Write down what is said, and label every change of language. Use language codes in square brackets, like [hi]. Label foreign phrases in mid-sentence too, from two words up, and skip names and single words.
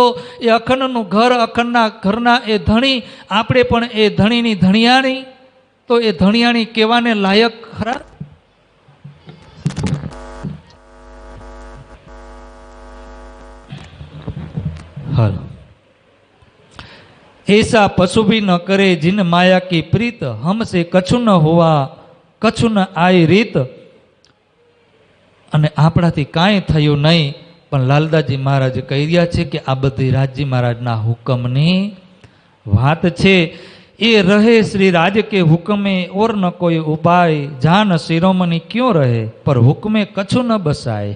[gu] એ અખંડનું ઘર, અખંડના ઘરના એ ધણી, આપણે પણ એ ધણીની ધણિયાણી. તો એ ધણિયાણી કહેવાને લાયક ખરા? હાલો. [hi] ऐसा पशु भी न करे जिन माया की प्रीत, हमसे कछु न हुआ कछु न आई રીત. [gu] અને આપણાથી કાંઈ થયું નહીં, પણ લાલદાસજી મહારાજ કહી રહ્યા છે કે આ બધી રાજજી મહારાજના હુકમની વાત છે. [hi] ए रहे श्री राज के हुकमे ओर न कोई उपाय, जान शिरोमणी क्यों रहे पर हुकमे कछु न बसाय.